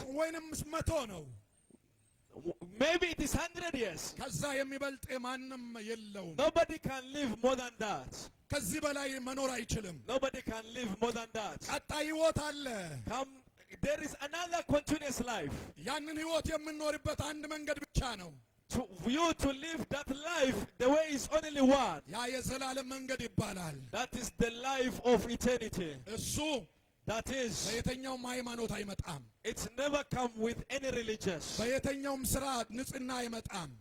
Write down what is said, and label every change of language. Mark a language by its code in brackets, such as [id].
[am] ወይንም 100 ነው። [en] Maybe it is 100 years. [am] ከዛ የሚበልጥ ማንም የለውም። [en] Nobody can live more than that. [am] ከዚህ በላይ መኖር አይችልም። [en] Nobody can live more than that. [am] ቀጣይ ህይወት አለ። [en] There is another continuous life. [am] ያንን ህይወት የምንኖርበት አንድ መንገድ ብቻ ነው። [en] For you to live that life, the way is only one. [am] ያ የዘላለም መንገድ ይባላል። [en] That is the life of eternity. [am] እሱ [en] That is, [am] በየትኛውም ሃይማኖት አይመጣም። [en] it's never come with any religious. [am] በየትኛውም ስርዓት ንጽህና አይመጣም።